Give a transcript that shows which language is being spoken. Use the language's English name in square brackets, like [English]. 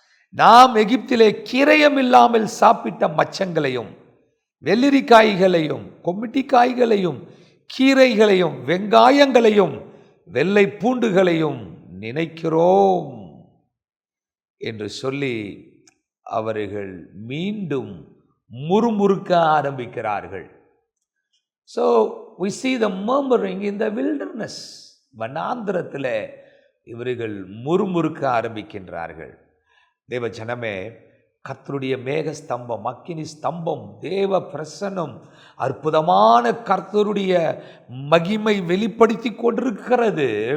[Tamil] நாம் எகிப்திலே கிரயம் இல்லாமல் சாப்பிட்ட மச்சங்களையும் வெள்ளரிக்காய்களையும் கொம்மிட்டிக்காய்களையும் கீரைகளையும் வெங்காயங்களையும் வெள்ளை பூண்டுகளையும் நினைக்கிறோம் என்று சொல்லி அவர்கள் மீண்டும் முறுமுறுக்க ஆரம்பிக்கிறார்கள். [English] So we see the murmuring in the wilderness. [Tamil] வனாந்திரத்தில் இவர்கள் முறுமுறுக்க ஆரம்பிக்கின்றார்கள். தேவ ஜனமே, கர்த்தருடைய மேக ஸ்தம்பம், அக்கினி ஸ்தம்பம், தேவ பிரசன்னம், அற்புதமான கர்த்தருடைய மகிமை வெளிப்படுத்தி கொண்டிருக்கிறது.